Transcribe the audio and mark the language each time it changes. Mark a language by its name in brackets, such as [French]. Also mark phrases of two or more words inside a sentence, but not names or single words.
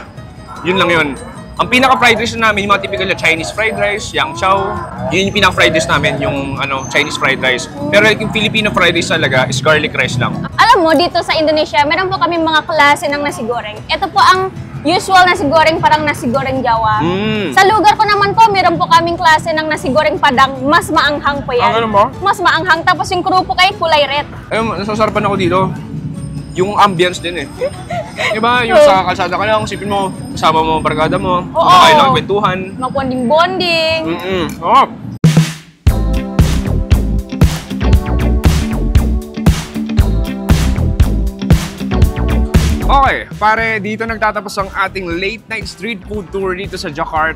[Filipino] Yun lang yun. Ang pinaka- [English] fried rice [Filipino] na namin, yung mga typical na [English] Chinese fried rice, [Filipino] yang chow. Yun yung pinaka- [English] fried rice [Filipino] namin, yung [English] Chinese fried rice. [Filipino] Pero yung [English] Filipino fried rice [Filipino] talaga [English] is garlic rice [Filipino] lang. Alam mo, dito sa Indonesia, meron po kami mga klase ng [Indonesian] nasi goreng. [Filipino] Ito po ang usual [Indonesian] nasi goreng, [Filipino] parang [Indonesian] nasi goreng Jawa. [Filipino] Sa lugar ko naman po, meron po kaming klase ng [Indonesian] nasi goreng Padang. [Filipino] Mas maanghang po yan. Ano mo? Mas maanghang. Tapos yung crew po kay kulay red. Ayun, nasasarapan ako dito. Yung ambience din eh. Diba? Yung sa kalsada ka lang, sipin mo, kasama mo ang barkada mo, kumakain lang, kwentuhan. Magbonding-bonding. Oo. Okay, pare, dito nagtatapos ang ating [English] late night street food tour [Filipino] dito sa Jakarta.